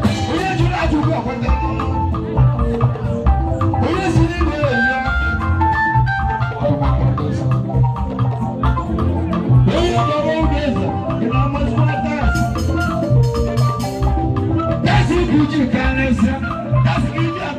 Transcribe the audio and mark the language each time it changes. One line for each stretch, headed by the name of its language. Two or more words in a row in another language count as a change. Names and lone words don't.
Igbo: Onye jụrụ ajụjụ ekweta. Onye si n'igwe ezie. Onye kpọrọ oge eze, ị na-amasị nwa taa.
English: That's if you can answer. That's if you